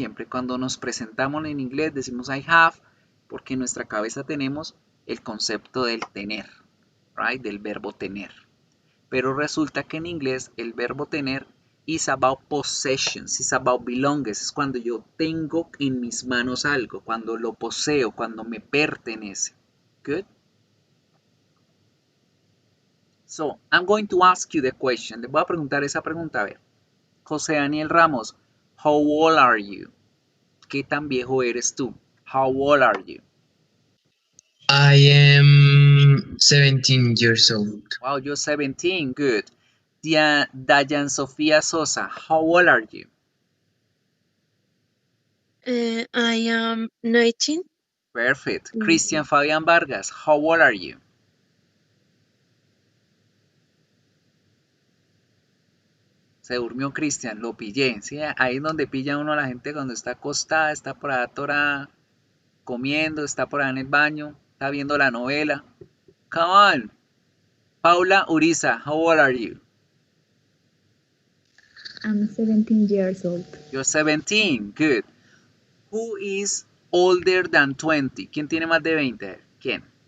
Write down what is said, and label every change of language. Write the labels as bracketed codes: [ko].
[es] Cuando nos presentamos en inglés decimos [en] I have, [es] porque en nuestra cabeza tenemos el concepto del tener, right? Del verbo tener. Pero resulta que en inglés el verbo tener [en] is about possessions, is about belongs. [es] Es cuando yo tengo en mis manos algo, cuando lo poseo, cuando me pertenece. [en] Good? So, I'm going to ask you the question. [es] Les voy a preguntar esa pregunta, a ver. [en] José Daniel Ramos, how old are you? [es] ¿Qué tan viejo eres tú? [en] How old are you? I am 17 years old. Wow, you're 17, good. Dayan Sofía Sosa, how old are you? I am 19. Perfect. Cristian Fabián Vargas, how old are you? [es] Se durmió Cristian, lo pillé. ¿Sí? Ahí es donde pilla uno a la gente cuando está acostada, está por ahí atorada, comiendo, está por ahí en el baño, está viendo la novela. [en] Come on. Paula Uriza, how old are you? I'm 17 years old. You're 17, good. Who is older than 20? [es] ¿Quién tiene más de 20? ¿Quién?